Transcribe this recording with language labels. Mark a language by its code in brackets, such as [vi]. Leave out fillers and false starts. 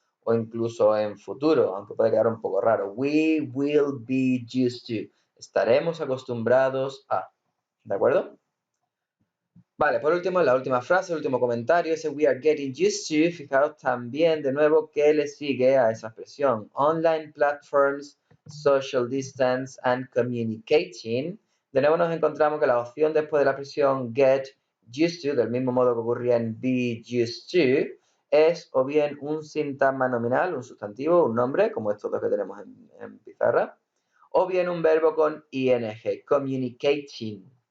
[es] O incluso en futuro, aunque puede quedar un poco raro. [en] We will be used to. [es] Estaremos acostumbrados a. ¿De acuerdo? Vale, por último, la última frase, el último comentario, ese [en] we are getting used to. [es] Fijaros también de nuevo que le sigue a esa expresión. [en] Online platforms, social distance and communicating. [es] De nuevo nos encontramos que la opción después de la expresión get used to, del mismo modo que ocurría en be used to, es o bien un sintagma nominal, un sustantivo, un nombre, como estos dos que tenemos en pizarra, o bien un verbo con ing, communicating.